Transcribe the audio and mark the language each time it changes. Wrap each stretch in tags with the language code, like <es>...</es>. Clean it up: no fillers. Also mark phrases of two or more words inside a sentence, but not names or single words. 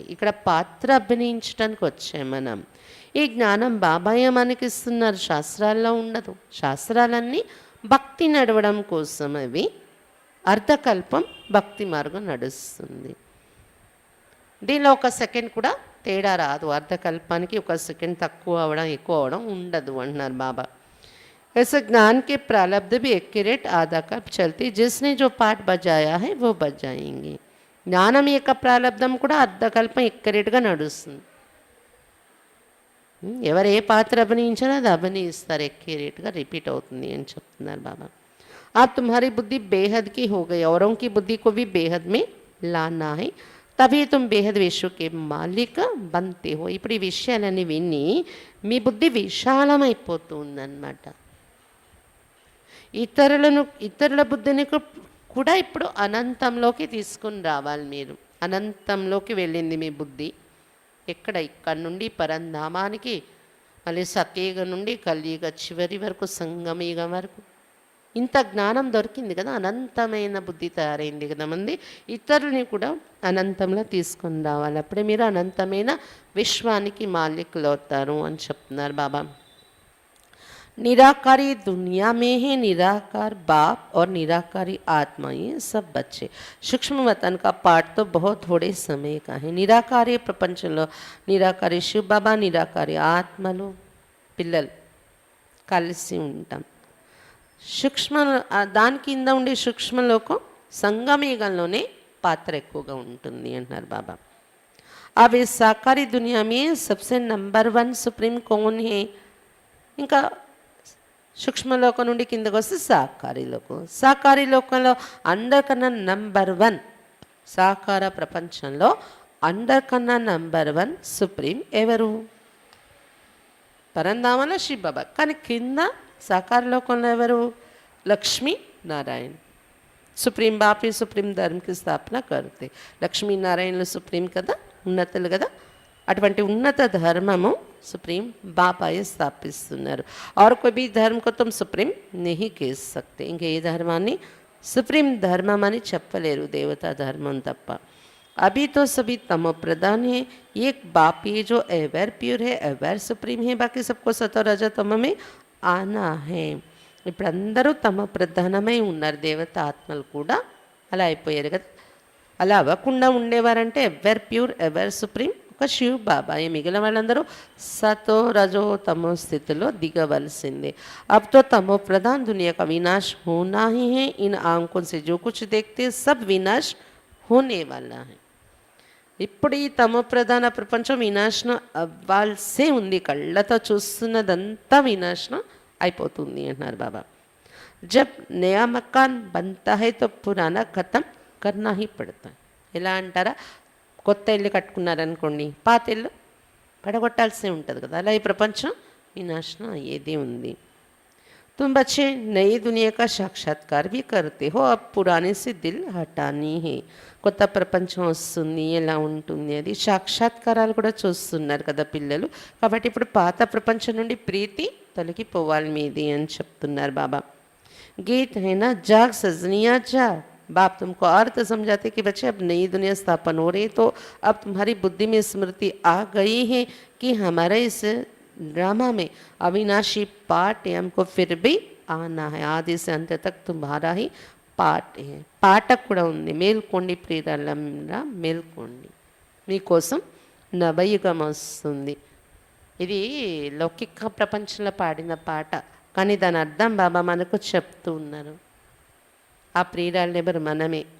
<te>ఇక్కడ పాత్ర అభినయించడానికి వచ్చాం మనం. ఈ జ్ఞానం బాబాయే మనకి ఇస్తున్నారు, శాస్త్రాల్లో ఉండదు. శాస్త్రాలన్నీ భక్తి నడవడం కోసం, అవి అర్ధకల్పం భక్తి మార్గం నడుస్తుంది. దీనిలో ఒక సెకండ్ కూడా తేడా రాదు. అర్ధకల్పానికి ఒక సెకండ్ తక్కువ అవడం ఎక్కువ అవడం ఉండదు అంటున్నారు బాబా.</te> <hi>ऐसे ज्ञान के प्रारब्ध भी एक्यूरेट आधा कल्प चलती, जिसने जो पाठ बजाया है वो बजाएंगे.</hi> <te>జ్ఞానం యొక్క ప్రారంధం కూడా అర్ధకల్పం ఎక్యురేట్గా నడుస్తుంది. ఎవరు ఏ పాత్ర అభినయించారో అది అభినయిస్తారు, एक्यूरेटగా రిపీట్ అవుతుంది అని చెప్తున్నారు బాబా.</te> <hi>आप तुम्हारी बुद्धि बेहद की हो गई, औरों की बुद्धि को भी बेहद में लाना है, తभी तुम बेहद विश्व के मालिक बनते हो.</hi> <te>ఇప్పుడు ఈ విషయాలన్నీ విని మీ బుద్ధి విశాలమైపోతుందన్నమాట. ఇతరుల బుద్ధిని కూడా ఇప్పుడు అనంతంలోకి తీసుకుని రావాలి మీరు. అనంతంలోకి వెళ్ళింది మీ బుద్ధి. ఇక్కడ నుండి పరంధామానికి, మళ్ళీ సత్యయుగ నుండి కలియుగ చివరి వరకు, సంగమయుగం వరకు ఇంత జ్ఞానం దొరికింది కదా, అనంతమైన బుద్ధి తయారైంది కదా మంది. ఇతరులని కూడా అనంతంలో తీసుకొని రావాలి, అప్పుడే మీరు అనంతమైన విశ్వానికి మాలికులు అవుతారు అని చెప్తున్నారు బాబా.</te> <hi>निराकारी दुनिया में है निराकार बाप और निराकारी आत्मा, ये सब बच्चे. सूक्ष्म वतन का पाठ तो बहुत थोड़े समय का है.</hi> <te>निराकारी ప్రపంచంలో నిరాకారి శివ బాబా, నిరాకారి ఆత్మలు పిల్లలు కలిసి ఉంటాం. సూక్ష్మ దాని కింద ఉండే సూక్ష్మలోకం సంగమయుగంలోనే పాత్ర ఎక్కువగా ఉంటుంది అంటున్నారు బాబా.</te> <hi>अब इस साकारी दुनिया में सबसे नंबर 1 सुप्रीम कौन है?</hi> <te>ఇంకా సూక్ష్మలోకం నుండి కిందకు వస్తే సాకారి లోకం. సాకారి లోకంలో అందరికన్నా నంబర్ 1, సాకార ప్రపంచంలో అందరికన్నా నంబర్ 1 సుప్రీం ఎవరు? పరంధామలో శివ బాబా. కానీ కింద సాకార లోకంలో ఎవరు?</te> <hi>लक्ष्मी नारायण. सुप्रीम बापी सुप्रीम धर्मकी स्थापन करते.</hi> <te>లక్ష్మీ నారాయణలు సుప్రీం కదా, ఉన్నతులు కదా. అటువంటి ఉన్నత ధర్మము సుప్రీం బాపాయే స్థాపిస్తున్నారు.</te> <hi>और कोई भी धर्म को तुम सुप्रीम नहीं कह सकते.</hi> <te>ఇంక ఏ ధర్మాన్ని సుప్రీం ధర్మం అని చెప్పలేరు, దేవతా ధర్మం తప్ప.</te> <hi>अभी तो सभी तमो प्रधान है, एक बाप ही जो</hi> <en>ever pure</en> <hi>है,</hi> <en>ever supreme</en> <hi>है, बाकी सबको सतो रजतम में आना है.</hi> <te>ఇప్పుడు అందరూ తమ ప్రధానమై ఉన్నారు, దేవత ఆత్మలు కూడా అలా అయిపోయారు కదా. అలా అవ్వకుండా ఉండేవారంటే</te> <en>ever pure ever supreme</en> <te>ఒక శివ్ బాబా. మిగిలిన వాళ్ళందరూ సతో రజో తమో స్థితిలో దిగవలసిందే.</te> <hi>अब तो तमो प्रधान दुनिया का विनाश होना ही है. इन आंखों से जो कुछ देखते सब विनाश होने वाला है.</hi> <te>ఇప్పుడు ఈ తమో ప్రధాన ప్రపంచం వినాశనం అవ్వాల్సే ఉంది. కళ్ళతో చూస్తున్నదంతా వినాశనం అయిపోతుంది అంటున్నారు బాబా.</te> <hi>जब नया मकान बनता है तो पुराना खत्म करना ही पड़ता है.</hi> <te>ఎలా అంటారా, కొత్త ఇల్లు కట్టుకున్నారనుకోండి, పాత ఇల్లు పడగొట్టాల్సి ఉంటుంది కదా. అలా ఈ ప్రపంచం వినాశనం అయ్యేది ఉంది.</te> <hi>तुम बच्चे नई दुनिया का साक्षात्कार भी करते हो, अब पुराने से दिल हटानी है.</hi> <te>కొత్త ప్రపంచం వస్తుంది, ఎలా ఉంటుంది అది సాక్షాత్కారాలు కూడా చూస్తున్నారు కదా పిల్లలు. కాబట్టి ఇప్పుడు పాత ప్రపంచం నుండి ప్రీతి తొలగిపోవాలి మీది అని చెప్తున్నారు బాబా.</te> <hi>गीत है ना, जाग सजनिया जाग. बाप तुमको अर्थ समझाते कि बच्चे अब नई दुनिया स्थापन हो रही है, तो अब तुम्हारी बुद्धि में स्मृति आ गई है कि हमारे इस ड्रामा में अविनाशी पाठ है, हमको फिर भी आना है. आदि से अंत तक तुम्हारा ही</hi> <te>పాట పాట కూడా ఉంది. మేల్కోండి ప్రియులారా, మేల్కోండి, మీకోసం నవయుగం వస్తుంది. ఇది లౌకిక ప్రపంచంలో పాడిన పాట, కానీ దాని అర్థం బాబా మనకు చెప్తూ ఉన్నారు. ఆ ప్రియురాళ్ళు ఎవరు? మనమే.</te>